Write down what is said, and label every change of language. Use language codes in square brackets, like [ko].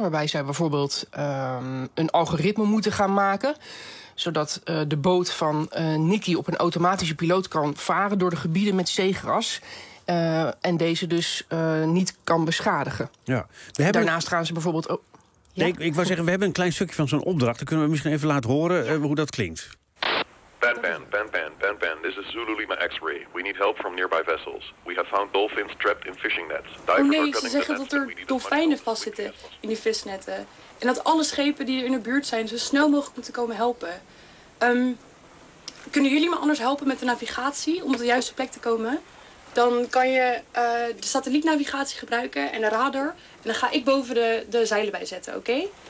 [nl] Waarbij zij bijvoorbeeld een algoritme moeten gaan maken, zodat de boot van Nicky op een automatische piloot kan varen door de gebieden met zeegras. En deze dus niet kan beschadigen. Ja. We hebben... Daarnaast gaan ze bijvoorbeeld... Ik wou zeggen, we hebben een klein stukje van zo'n opdracht. Dan kunnen we misschien even laten horen hoe dat klinkt. [en] Ben, this is Zulu Lima X-ray. We need help from nearby vessels. We have found dolphins trapped in fishing nets. [nl] Divers oh nee, ze zeggen dat er dolfijnen vastzitten in die visnetten. En dat alle schepen die er in de buurt zijn zo snel mogelijk moeten komen helpen. Kunnen jullie me anders helpen met de navigatie om op de juiste plek te komen? Dan kan je de satellietnavigatie gebruiken en de radar. En dan ga ik boven de zeilen bijzetten, oké?